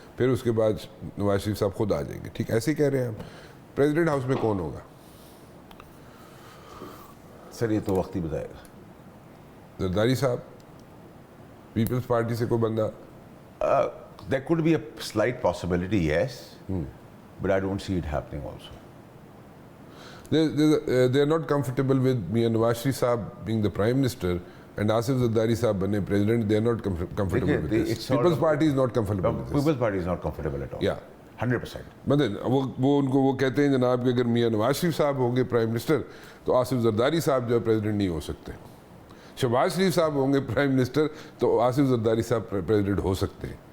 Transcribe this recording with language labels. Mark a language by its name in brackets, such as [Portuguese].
[Hindi] फिर उसके बाद नवाज शरीफ साहब खुद आ जाएंगे, ठीक, ऐसे ही कह रहे हैं हम। प्रेसिडेंट हाउस में कौन होगा? सर ये तो वक्त ही बताएगा। जरदारी साहब, पीपल्स पार्टी से कोई बंदा? [English] There could be a slight possibility, yes, but I don't see it happening also. They are not comfortable with Mian Nawaz Sharif Saab being the Prime Minister and Asif Zardari Saab bane President. They are not comfortable with this. People's Party is not comfortable with this. People's Party is not comfortable at all. Yeah. 100%. [Hindi] मतलब वो कहते हैं जनाब कि अगर मियां नवाज शरीफ साहब होंगे prime minister तो आसिफ जरदारी साहब जो है प्रेसिडेंट नहीं हो सकते। शहबाज शरीफ साहब होंगे प्राइम मिनिस्टर तो आसिफ जरदारी साहब प्रेसिडेंट हो सकते हैं।